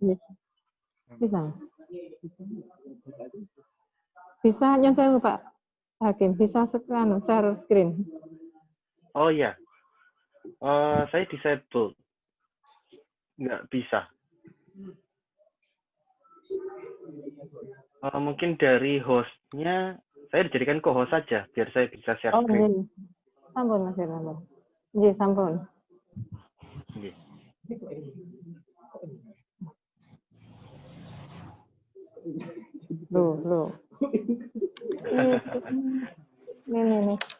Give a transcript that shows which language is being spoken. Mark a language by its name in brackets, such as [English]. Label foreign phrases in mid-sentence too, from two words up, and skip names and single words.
[Indonesian] Bisa nyontek Pak Hakim, bisa [English] share screen. [Indonesian] Oh iya, saya disabled, nggak bisa. Mungkin dari hostnya, saya dijadikan co-host saja, biar saya bisa [English] share screen. [Javanese] Sampun Mas Irwan. Nggih, sampun. Nggih. Loh. Nih.